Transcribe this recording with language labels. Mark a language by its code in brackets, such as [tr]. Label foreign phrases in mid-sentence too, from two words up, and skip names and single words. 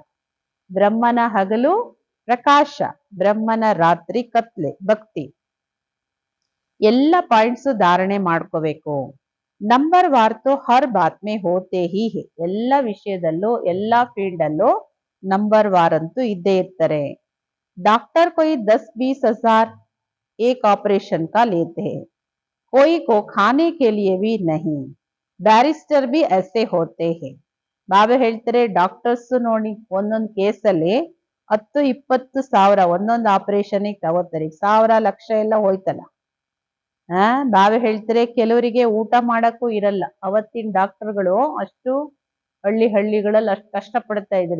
[kn] ಬ್ರಹ್ಮನ ಹಗಲು ಪ್ರಕಾಶ, ಬ್ರಹ್ಮನ ರಾತ್ರಿ ಕತ್ಲೆ, ಭಕ್ತಿ. ಎಲ್ಲ ಪಾಯಿಂಟ್ಸ್ ಧಾರಣೆ ಮಾಡ್ಕೋಬೇಕು. [hi] नंबरवार तो हर बात में होते ही हैं. [kn] ಎಲ್ಲ ವಿಷಯದಲ್ಲೂ ಎಲ್ಲ ಫೀಲ್ಡ್ ಅಲ್ಲೂ ನಂಬರ್ ವಾರ್ ಅಂತೂ ಇದ್ದೇ ಇರ್ತಾರೆ. [hi] डॉक्टर कोई 10-20 हजार एक ऑपरेशन का लेते हैं, कोई को खाने के लिए भी नहीं. बैरिस्टर भी ऐसे होते हैं. [kn] ಬಾಬಾ ಹೇಳ್ತಾರೆ ಡಾಕ್ಟರ್ಸ್ ನೋಡಿ ಒಂದೊಂದು ಕೇಸಲ್ಲಿ 10-20 ಸಾವಿರ ಒಂದೊಂದು ಆಪರೇಷನ್ಗೆ ತಗೋತಾರೆ. ಸಾವಿರ ಲಕ್ಷ ಎಲ್ಲ ಹೋಯ್ತಲ್ಲ. ಬಾಬಾ ಹೇಳ್ತಾರೆ ಕೆಲವರಿಗೆ ಊಟ ಮಾಡಕ್ಕೂ ಇರಲ್ಲ. ಅವತ್ತಿನ ಡಾಕ್ಟರ್ಗಳು ಅಷ್ಟು ಹಳ್ಳಿಗಳಲ್ಲಿ ಅಷ್ಟು ಕಷ್ಟ ಪಡ್ತಾ ಇದ್ರು.